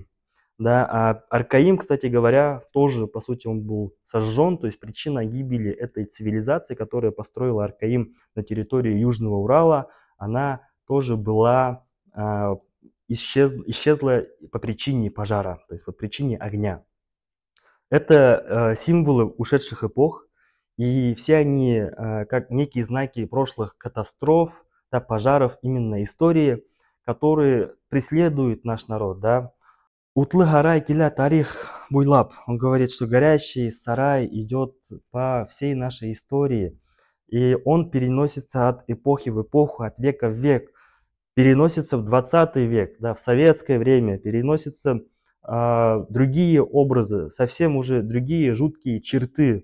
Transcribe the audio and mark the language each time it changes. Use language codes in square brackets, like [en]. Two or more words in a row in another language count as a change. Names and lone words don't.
[ru] Да, а Аркаим, кстати говоря, тоже, по сути, он был сожжен, то есть причина гибели этой цивилизации, которая построила Аркаим на территории Южного Урала, она тоже была исчезла по причине пожара, то есть по причине огня. Это символы ушедших эпох, и все они как некие знаки прошлых катастроф, да, пожаров, именно истории, которые преследуют наш народ. Да. [tt] Утлы гарай киля тарих буйлап. [ru] Он говорит, что горящий сарай идет по всей нашей истории, и он переносится от эпохи в эпоху, от века в век, переносится в 20 век, да, в советское время, переносятся другие образы, совсем уже другие жуткие черты.